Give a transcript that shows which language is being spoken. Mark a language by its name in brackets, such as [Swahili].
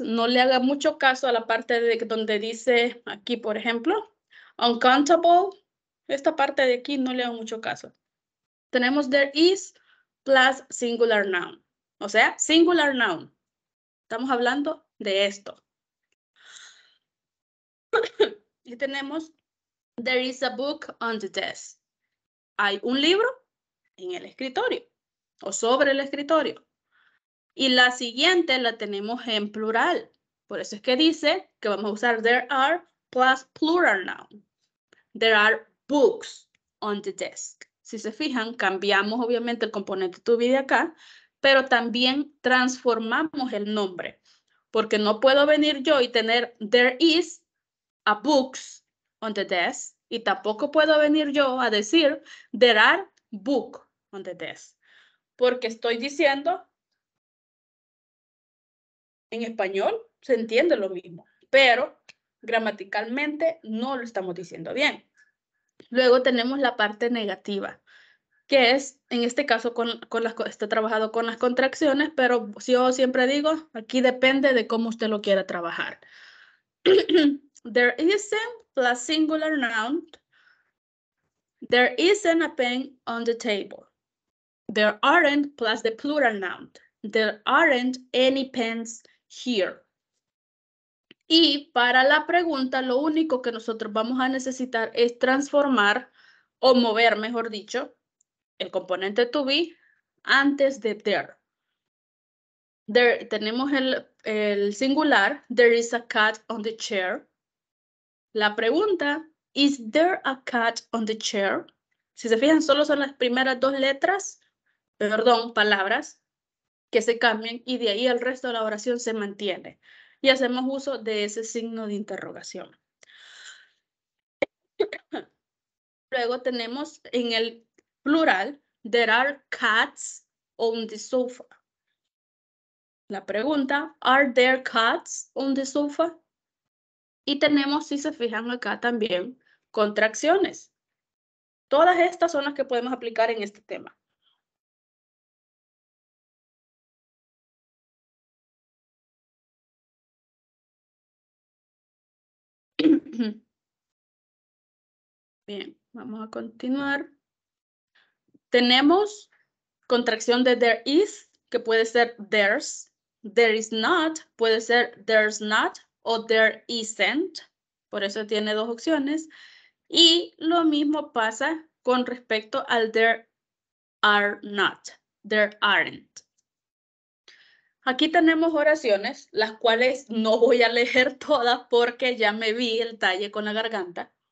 [Spanish] No le haga mucho caso a la parte de donde dice aquí, por ejemplo, uncountable. Esta parte de aquí no le haga mucho caso. Tenemos [English] there is plus singular noun. [Spanish] O sea, singular noun. Estamos hablando de esto. Y tenemos [English] there is a book on the desk. [Spanish] hay un libro en el escritorio o sobre el escritorio. Y la siguiente la tenemos en plural. Por eso es que dice que vamos a usar [English] there are plus plural noun. There are books on the desk. [Spanish] Si se fijan, cambiamos obviamente el componente to be de acá, pero también transformamos el nombre. Porque no puedo venir yo y tener [English] there is a books on the desk. [Spanish] Y tampoco puedo venir yo a decir [English] there are books on the desk. [Spanish] Porque estoy diciendo en español se entiende lo mismo, pero gramaticalmente no lo estamos diciendo bien. Luego tenemos la parte negativa, que es, en este caso, está trabajado con las contracciones, pero yo siempre digo, aquí depende de cómo usted lo quiera trabajar. [English] There isn't plus singular noun. There isn't a pen on the table. There aren't plus the plural noun. There aren't any pens here. [Spanish] Y para la pregunta, lo único que nosotros vamos a necesitar es transformar o mover, mejor dicho, el componente to be antes de there. Tenemos el singular, [English] there is a cat on the chair. [Spanish] La pregunta, [English] is there a cat on the chair? [Spanish] Si se fijan, solo son las primeras dos letras, palabras, que se cambian y de ahí el resto de la oración se mantiene. Y hacemos uso de ese signo de interrogación. Luego tenemos en el plural, [English] there are cats on the sofa. [Spanish] La pregunta, [English] are there cats on the sofa? [Spanish] Y tenemos, si se fijan acá también, contracciones. Todas estas son las que podemos aplicar en este tema. Bien, vamos a continuar. Tenemos contracción de [English] there is, [Spanish] que puede ser [English] there's. There is not, [Spanish] puede ser [English] there's not o there isn't. [Spanish] Por eso tiene dos opciones. Y lo mismo pasa con respecto al [English] there are not. There aren't. [Spanish] Aquí tenemos oraciones, las cuales no voy a leer todas porque ya me vi el talle con la garganta.